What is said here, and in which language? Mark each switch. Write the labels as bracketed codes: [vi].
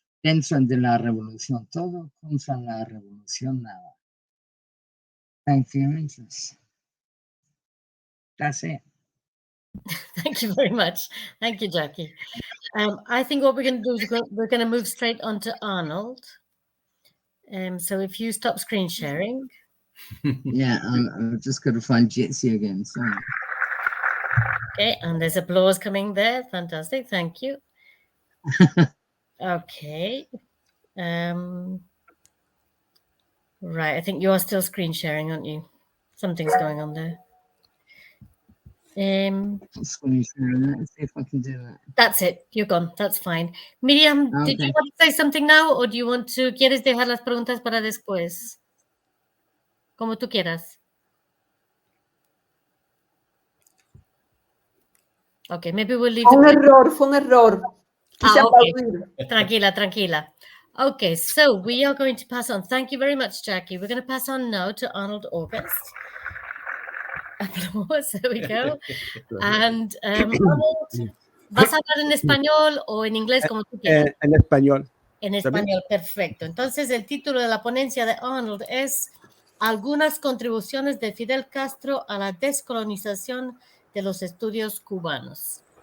[es] Dentro de la revolución todo, contra la revolución nada. [en] Thank you for your interest. That's it. Thank you very much. Thank you, Jackie. I think what we're going to do is we're going to move straight on to Arnold. So if you stop screen sharing. Yeah, I'm just going to find Jitsi again. Sorry. Okay, and there's applause coming there. Fantastic. Thank you. Okay. Right. I think you are still screen sharing, aren't you? Something's going on there. Screen sharing. Let's see if I can do that. That's it. You're gone. That's fine. Miriam, did you want to say something now, or do you want to? [es] ¿Quieres dejar las preguntas para después? Como tú quieras. [en] Okay, maybe we'll leave. [es] Fue un error. [en] Okay. [es] Tranquila. [en] Okay, so we are going to pass on. Thank you very much, Jackie. We're going to pass on now to Arnold August. Applause, there we go. [es] And Arnold, ¿vas a hablar en español o en inglés como tú quieras? En español. En español, perfecto. Entonces, el título de la ponencia de Arnold es Algunas contribuciones de Fidel Castro a la descolonización de los estudios cubanos.